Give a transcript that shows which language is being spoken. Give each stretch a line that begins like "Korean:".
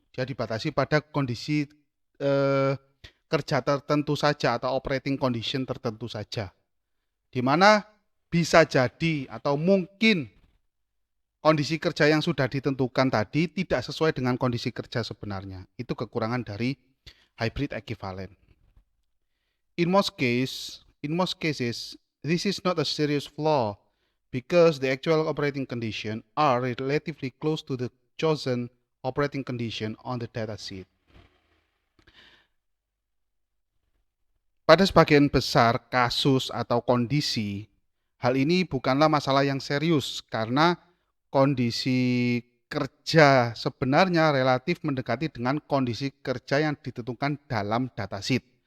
Indonesian: Dia dibatasi pada kondisi kerja tertentu saja atau operating condition tertentu saja. Di mana bisa jadi atau mungkin kondisi kerja yang sudah ditentukan tadi tidak sesuai dengan kondisi kerja sebenarnya. Itu kekurangan dari hybrid equivalent.
English: In most cases, this is not a serious flaw because the actual operating condition are relatively close to the chosen operating condition on the datasheet.
Indonesian: Pada sebagian besar kasus atau kondisi, hal ini bukanlah masalah yang serius karena kondisi kerja sebenarnya relatif mendekati dengan kondisi kerja yang ditentukan dalam datasheet.